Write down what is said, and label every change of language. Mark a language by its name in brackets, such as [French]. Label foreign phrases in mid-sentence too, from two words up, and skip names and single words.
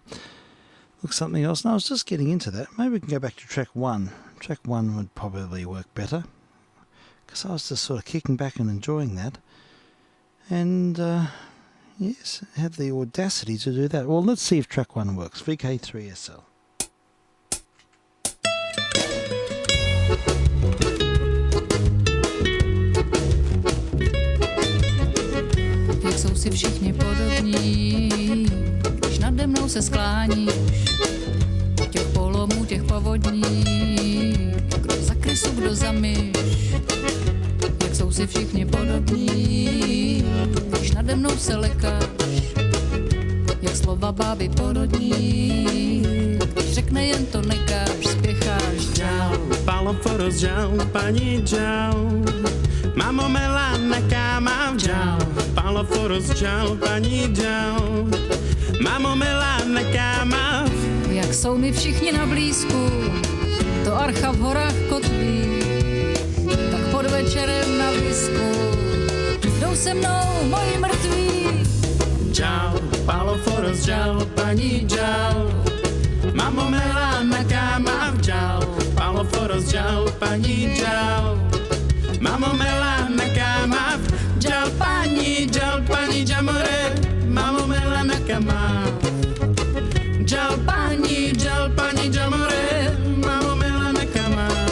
[English] Look something else. No, I was just getting into that. Maybe we can go back to track one. Track one would probably work better because I was just sort of kicking back and enjoying that. And yes, have the audacity to do that. Well, let's see if track one works. VK3SL. [Czech] Jak jsou si všichni podobní, když nade mnou se skláníš, těch polomů, těch povodní, kdo za krysu, kdo za myš, jak jsou si všichni podobní, když nade mnou se lekáš, jak slova báby porodní, když řekne jen to nekáš, spěcháš, čau. [Romany] Palo foros, [Czech] čau, paní, čau. Mamo Melana, káma, čau. [Romany] Palo foros, [Czech] čau, paní, čau. Mamo Melana, káma. Jak jsou mi všichni na blízku, to archa v horách kotví, tak pod večerem na blízku jdou se mnou moji mrtví. Čau, [Romany] Palo foros, [Czech] čau, paní, čau. Mamo Melana, káma, čau. [Romany] Palo foros, [Czech] čau, paní, čau. Mamo Melana, káma, čau, paní, čamore. Mamo Melana, káma. Čau, paní, čamore. Mamo Melana, káma.